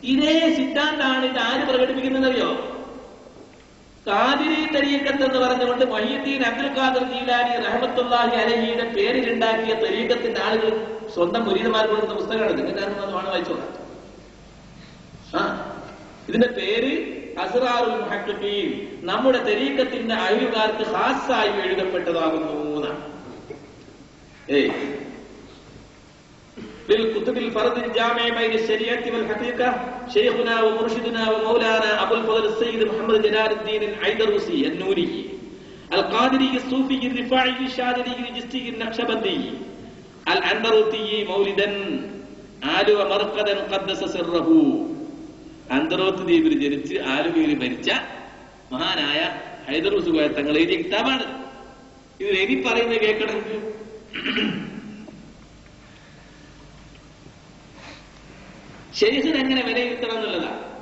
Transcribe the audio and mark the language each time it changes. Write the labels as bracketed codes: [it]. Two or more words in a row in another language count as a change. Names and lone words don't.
[ml] ഇതേ സിദ്ധാന്താണ് ഇത് ആര് പ്രകടിപ്പിക്കുന്നതെന്നറിയോ? ഖാദിരി തരീഖത്ത് എന്ന് പറഞ്ഞുകൊണ്ട് മൊഹീദ്ദീൻ അബ്ദുൽ ഖാദിർ ജീലാനി [ar] رحمة الله عليه [ml] പേരിലുണ്ടാക്കിയ തരീഖത്തിന്റെ ആളുകൾ സ്വന്തം മുരീദന്മാർ കൊടുക്കുന്ന പുസ്തകമാണ്. നിങ്ങൾക്ക് വേണം വായിച്ചോളാം. ഇതിന്റെ പേര് അസ്റാറുൽ മുഹഖ്ഖീഖീൻ, നമ്മുടെ തരീഖത്തിന്റെ അയലുകാർക്ക് ഖാസായി എഴുതപ്പെട്ടതാകുന്നു എന്നാണ്. [ar] بالكتب الفرد الجامع بين الشريعة والحقيقة شيخنا ومرشدنا ومولانا أبو الفضل السيد محمد جلال الدين العيدروسي النوري القادري الصوفي الرفاعي الشاذلي الجستي النقشبندي الأندروطي مولدا آلو مرقدا قدس سره. [ml] അന്തറോത്ത് ദ്വീപിൽ ജനിച്ച് ആലുവയിൽ മരിച്ച മഹാനായ ഹൈദറൂസ് കോയ തങ്ങൾ എഴുതിയ കിതാബാണ്. ഇത് എനി പറയുന്നത് കേൾക്കണമെങ്കിൽ ശൈഖിനെ എങ്ങനെ വിലയിരുത്തണം എന്നുള്ളതാണ്.